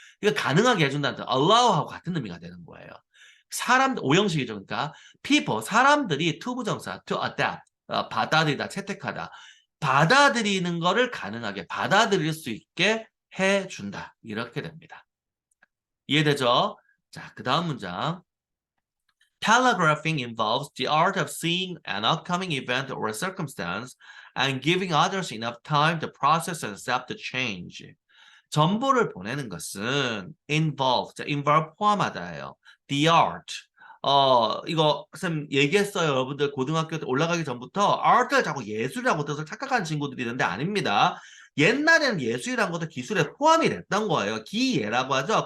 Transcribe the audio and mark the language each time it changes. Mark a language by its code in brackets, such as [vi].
[ko] 이거 가능하게 해준다는 뜻, allow하고 같은 의미가 되는 거예요. 사람 오형식이죠. 그러니까 people 사람들이 투부정사 [en] to adapt [ko] 받아들이다, 채택하다. 받아들이는 거를 가능하게 받아들일 수 있게 해준다. 이렇게 됩니다. 이해되죠? 자, 그 다음 문장. [en] Telegraphing involves the art of seeing an upcoming event or circumstance and giving others enough time to process and accept the change. [ko] 정보를 보내는 것은 involve 포함하다예요. [en] The art. [ko] 이거 쌤 얘기했어요. 여러분들 고등학교 때 올라가기 전부터 art를 자꾸 예술이라고 뜻을 착각하는 친구들이 있는데 아닙니다. 옛날에는 예술이라는 것도 기술에 포함이 됐던 거예요. 기예라고 하죠.